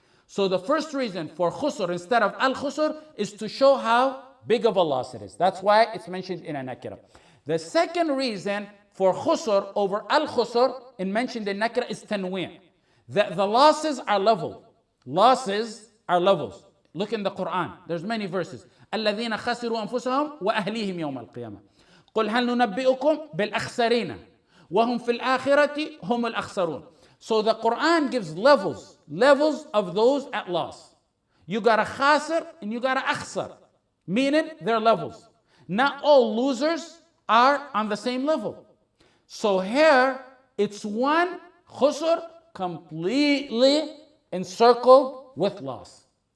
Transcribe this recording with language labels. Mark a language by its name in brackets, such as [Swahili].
[English] So the first reason for khusr instead of al-khusr is to show how big of a loss it is. That's why it's mentioned in a nakira. The second reason for khusr over al-khusr and mentioned in nakira is tanwi'. That the losses are level. Losses are levels. Look in the Quran. There's many verses. [Arabic] الذين خسروا أنفسهم وأهليهم يوم القيامة. قل هل ننبئكم بالأخسرين وهم في الآخرة هم الأخسرون. [English] So the Quran gives levels of those at loss. You got a khasir and you got a akhsar, meaning they're levels. Not all losers are on the same level. So here it's one khusr completely encircled with loss.